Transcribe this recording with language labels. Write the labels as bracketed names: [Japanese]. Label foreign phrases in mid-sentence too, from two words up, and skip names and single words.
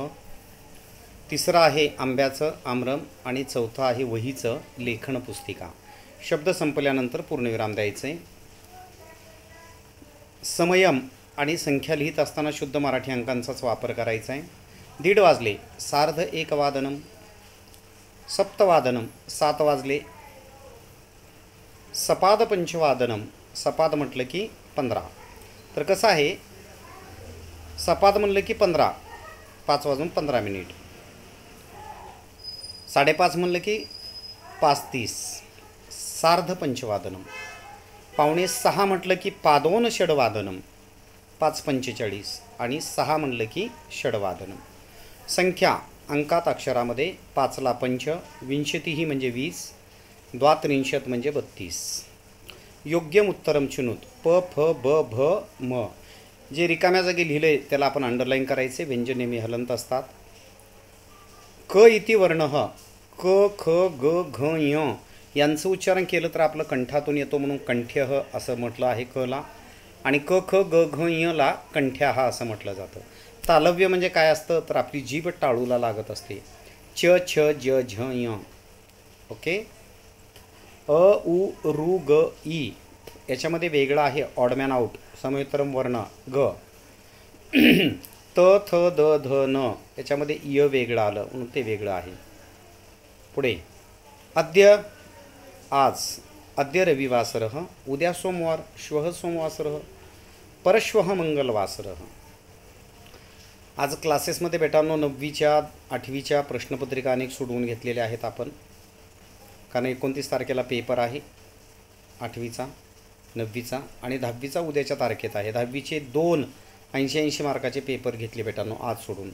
[Marathi] तिसरं आहे आंब्याचं, आम्रम. आणि चौथं आहे वहीचं, लेखन पुस्तिका. शब्द संपल्यानंतर पूर्णविराम द्यायचे. समयम आणि संख्या लिहित असताना शुद्ध मराठी अंकांचाच वापर करायचा आहे. 1:30 वाजले, [Sanskrit] सार्ध एक वादनम, सप्तवादनम, 7 वाजले. सपाद पंचवादनम, [Marathi] सपाद म्हटलं की 15. तर कसं आहे, सपाद म्हणलं की 15, 5 वाजून 15 मिनिट. 5:30 म्हणलं की 5:30, [Sanskrit] सार्ध पंचवादनम. [Marathi] 5:45 म्हटलं की [Sanskrit] पादोन षडवादनम, [Marathi] 5:45. आणि 6 म्हणलं की षडवादनम. संख्या अंकात अक्षरामध्ये 5ला पंच, विंशतिः म्हणजे 20, द्वात्रिंशत म्हणजे 32. [Sanskrit] योग्यम उत्तरम चिनुत, प फ ब भ म. [Marathi] जे रिकाम्या जागी लिहिले त्याला आपण अंडरलाईन करायचे. व्यंजन नेहमी हलंत असतात. [Sanskrit] क इति वर्ण, [Marathi] क ख ग घ य यांचं उच्चारण केलं तर आपलं कंठातून येतो, म्हणून कंठ्य ह असं म्हटलं आहे क ला. आणि क ख ग घ य ला कंठ्या हा असं म्हटलं जातं. तालव्य म्हणजे काय असतं, तर आपली जीभ टाळूला लागत असते. च छ ज झ य. ओके. अ उ रू ग ई याच्यामध्ये वेगळा आहे [English] oddman out, [Sanskrit] समयुत्तरम वर्ण [Marathi] ग. त थ द ध न याच्यामध्ये य वेगळं आलं म्हणून ते वेगळं आहे. पुढे अद्य, आज. [Sanskrit] अद्य रविवासरः, [Marathi] उद्या सोमवार, [Sanskrit] श्वः सोमवासरः, परश्वः मंगलवासरः. [Marathi] आज क्लासेसमध्ये बेटांनो 9वीच्या 8वीच्या प्रश्नपत्रिका अनेक सोडवून घेतलेल्या आहेत आपण, कारण 29 तारखेला पेपर आहे 8वीचा, 9वीचा आणि 10वीचा उद्याच्या तारखेत आहे. 10वीचे 2 80 मार्काचे पेपर घेतले बेटांनो आज सोडून.